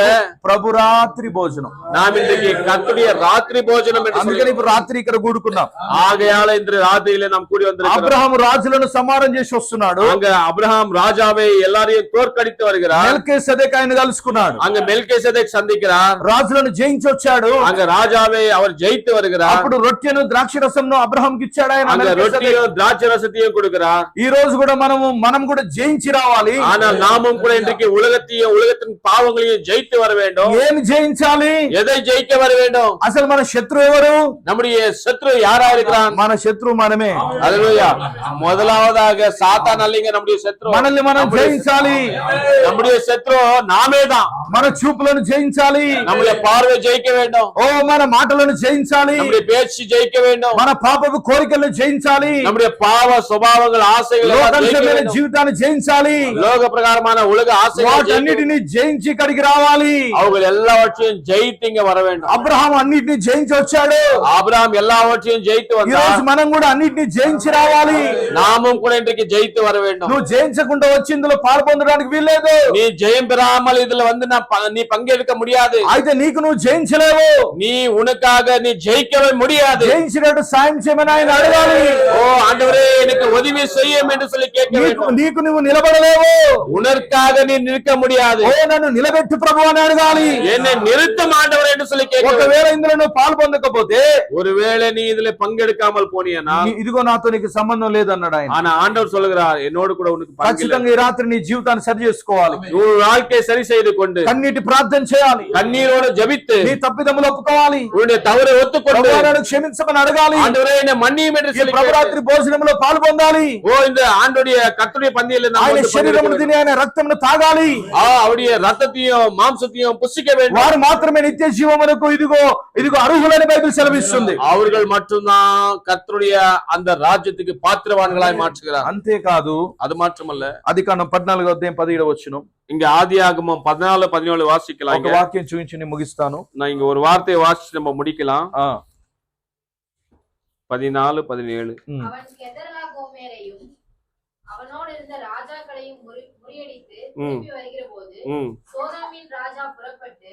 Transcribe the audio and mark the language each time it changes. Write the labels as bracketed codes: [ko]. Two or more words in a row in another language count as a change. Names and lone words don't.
[te] ప్రభు రాత్రి భోజనం. [ta] நாம் இன்றைக்கு கர்த்தருடைய ராத்திரி భోజనం என்று [te] అందుకని ఇప్పుడు రాత్రి ఇక్కడ కూడుకున్నాం. [ta] ஆகையால இன்று ராத்திரியில நாம் கூடி வந்திருக்கிறோம். [te] అబ్రహాము రాజులను సంహారం చేసి వస్తున్నాడు. [ta] அங்க அப்ரஹாம் ராஜாவை எல்லாரையும் தோற்கடித்து வருகிறார். [te] మెల్కీసెదెకు ఆయన కలుసుకున్నాడు. [ta] அங்க மெல்கிசேதேக் சந்திக்கிறார். [te] రాజులను జయించి వచ్చాడు. [ta] அங்க ராஜாவை அவர் ஜெயித்து வருகிறார். [te] అప్పుడు రొట్టెను ద్రాక్షరసంను అబ్రహాంకి ఇచ్చాడు ఆయన. [ta] அங்க ரொட்டியும் திராட்சை ரசத்தையும் கொடுக்கிறார். [te] ఈ రోజు కూడా మనం కూడా జయించి రావాలి. [ta] ஆனால் நாமும் கூட இன்றைக்கு உலகத்தின் பாவங்களையும் ஜெயித்து வர வேண்டும். [te] ఏమి జయించాలి? [ta] எதை ஜெயிக்க வர வேண்டும்? [te] అసలు మన శత్రువు ఎవరు? [ta] நம்முடைய சத்ரு யாரா இருக்கிறான்? [te] మన శత్రువు మనమే. [ta] ஹல்லேலூயா. முதலாவதாக சாத்தான் அல்லங்க நம்முடைய சத்ரு. [te] మనల్ని మనం జయించాలి. [ta] நம்முடைய சத்ரு நாமே தான். [te] మన చూపులను జయించాలి. [ta] நம்முடைய பார்வை ஜெயிக்க வேண்டும். [te] ఓ మన మాటలను జయించాలి. [ta] நம்முடைய பேச்சு ஜெயிக்க வேண்டும். [te] మన పాపపు కోరికలను జయించాలి. [ta] நம்முடைய பாவ சுபாவங்கள் ஆசைகள் [te] జీవితాన్ని జయించాలి. [ta] லோக பிரகாரமான உலக ஆசைகள் [te] వాటన్నిటిని జయించి ఇక్కడికి రావాలి. [ta] அவங்க எல்லாவற்றையும் ஜெயித்து இங்க வர வேண்டும். [te] అబ్రహాం అన్నిటిని జయించి వచ్చాడు. [ta] ஆபிரகாம் எல்லாவற்றையும் ஜெயித்து [te] ఈ [ta] வந்தார். [te] రోజు మనం కూడా అన్నిటిని జయించి రావాలి. [ta] நாமும் கூட இன்றைக்கு ஜெயித்து வர வேண்டும். [te] నువ్వు జయించకుండా వచ్చి ఇందులో పాల్పొందడానికి వీల్లేదు. [ta] நீ ஜெயம் பெறாமல் இதுல வந்து நீ பங்கெடுக்க முடியாது. [te] అయితే నీకు నువ్వు జయించలేవు. [ta] நீ உனக்காக நீ ஜெயிக்கவே முடியாது. [te] జయించినట్టు సాయం చేయమని ఆయన అడగాలి. [ta] ஓ ஆண்டவரே எனக்கு உதவி செய்யும் என்று சொல்லி கேட்க வேண்டும். [te] నీకు నువ్వు నిలబడలేవు. [ta] உனக்காக நீ நிற்க முடியாது. [te] ఓ నన్ను నిలబెట్టు ప్రభు అని అడగాలి. [ta] என்னை நிறுத்தம் ஆண்டவர் என்று சொல்லி கேட்க வேண்டும். [te] ఒకవేళ ఇందులో నువ్వు పాల్పొందకపోతే, [ta] ஒருவேளை நீ இதுல பங்கெடுக்காமல் போனியனா, [te] ఇదిగో నాతో నీకు సంబంధం లేదన్నాడు ఆయన. [ta] ஆனா ஆண்டவர் சொல்லுகிறார், என்னோடு கூட உனக்கு பங்கில்லை. [te] ఖచ్చితంగా ఈ రాత్రి నీ జీవితాన్ని సరి చేసుకోవాలి. [ta] உன் வாழ்க்கையை சரி செய்து கொண்டு [te] కన్నీటి ప్రార్థన చేయాలి. [ta] கண்ணீரோடு ஜெபித்து [te] నీ తప్పిదములు ఒప్పుకోవాలి. [ta] உன்னுடைய தவறை ஒத்துக்கொண்டு [te] ప్రభువా నన్ను క్షమించమని అడగాలి. [ta] ஆண்டவரே என்னை மன்னியும் என்று [te] ఈ [ta] சொல்லி [te] ప్రభురాత్రి భోజనంలో పాల్పొందాలి. [ta] ஓ இந்த ஆண்டுடைய கர்த்தருடைய பந்தியில நாம் [te] ఆయన [ta] வந்து [te] శరీరమును [ta] பங்கெடுக்க [te] తిని ఆయన రక్తమును తాగాలి. [ta] அவருடைய ரத்தத்தையும் மாம்சத்தையும் புசிக்க வேண்டும். [te] వారు మాత్రమే నిత్య జీవమునకు ఇదిగో అర్హులని బైబిల్ సెలవిస్తుంది. [ta] அவர்கள் மட்டும்தான் கர்த்தருடைய அந்த ராஜ்யத்துக்கு பாத்திரவான்களாய் மாற்றுகிறார். [te] అంతేకాదు, [ta] அது மாற்றமல்ல, [te] ఆదికాండం 14వ అధ్యాయం 17వ వచనం. [ta] இங்க ஆதியாகமம் 14-17 வாசிக்கலாம். [te] ఒక వాక్యం చూపించి నేను ముగిస్తాను. [ta] நான் இங்க ஒரு வார்த்தையை வாசிச்சு நம்ம முடிக்கலாம். [te] ఆ 14-17. [ta] அவன் கெதர்லா கோமேரையும் அவனோடு இருந்த ராஜாக்களையும் முறியடித்து ம். திரும்பி வருகிற போது ம் சோதோமின் ராஜா புறப்பட்டு